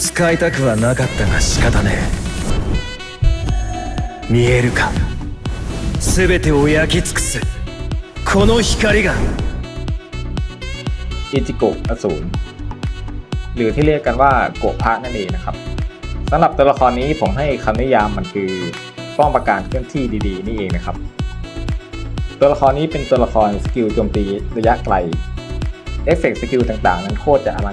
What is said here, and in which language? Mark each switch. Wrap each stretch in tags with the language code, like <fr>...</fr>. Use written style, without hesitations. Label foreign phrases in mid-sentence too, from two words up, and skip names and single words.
<ja>使いたくはなかったが仕方ねえ見えるか全てを焼き尽くすこの光が</ja> <th>อิจิโกะอสูรหรือที่เรียกกันว่าโกะพระนั่นเองนะครับสำหรับตัวละครนี้ผมให้คำนิยามมันคือป้องปราการเคลื่อนที่ดีๆนี่เองนะครับตัวละครนี้เป็นตัวละครสกิลโจมตีระยะไกลเอฟเฟกต์สกิลต่างๆนั้นโคตรจะอลัง</th>